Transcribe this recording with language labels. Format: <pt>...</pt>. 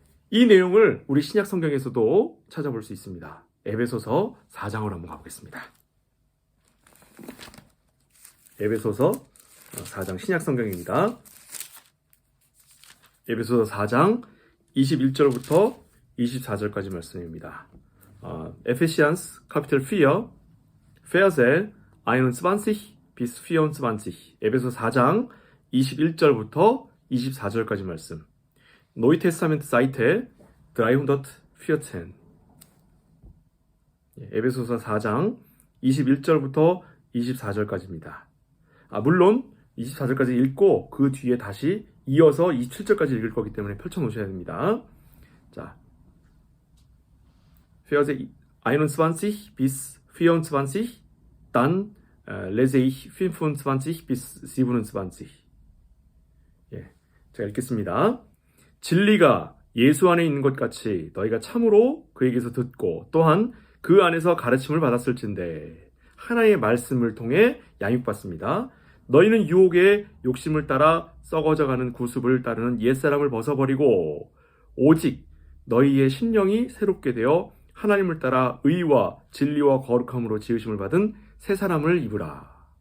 <ko>이 내용을 우리 신약 성경에서도 찾아볼 수 있습니다. 에베소서 4장으로 한번 가보겠습니다. 에베소서 4장 신약 성경입니다. 에베소서 4장 21절부터 24절까지 말씀입니다.</ko> <de>Ephesians Kapitel 4 Verse 21 bis 24.</de> <ko>에베소 4장 21절부터 24절까지 말씀.</ko> <de>Neue Testament Seite 314.</de> <ko>에베소서 4장 21절부터 24절까지입니다. 물론 24절까지 읽고 그 뒤에 다시 이어서 27절까지 읽을 거기 때문에 펼쳐 놓으셔야 됩니다.</ko> <de>자, Verse 21 bis 24, dann lese ich 25 bis 27.</de> <ko>제가 읽겠습니다. 진리가 예수 안에 있는 것 같이 너희가 참으로 그에게서 듣고 또한 그 안에서 가르침을 받았을진데 하나님의 말씀을 통해 양육받습니다. 너희는 유혹의 욕심을 따라 썩어져가는 구습을 따르는 옛사람을 벗어버리고 오직 너희의 심령이 새롭게 되어 하나님을 따라 의와 진리와 거룩함으로 지으심을 받은 새 사람을 입으라.</ko>